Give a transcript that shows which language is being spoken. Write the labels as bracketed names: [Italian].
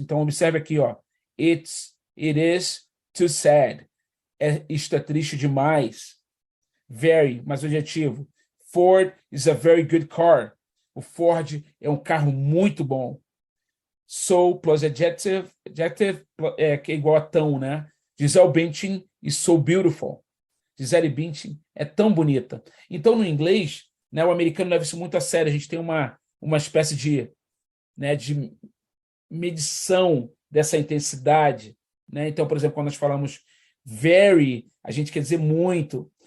[Portuguese] Então, observe aqui, ó. [English] It is too sad. [Portuguese] Isto é triste demais. Very, mais o adjetivo. [English] Ford is a very good car. [Portuguese] O Ford é um carro muito bom. [English] So plus adjective [Portuguese] que é igual a tão, né? [English] Gisele Bündchen is so beautiful. [Portuguese] Gisele Bündchen é tão bonita. Então, no inglês, né, o americano leva isso muito a sério. A gente tem uma espécie de medição dessa intensidade, né? Então, por exemplo, quando nós falamos very, a gente quer dizer muito.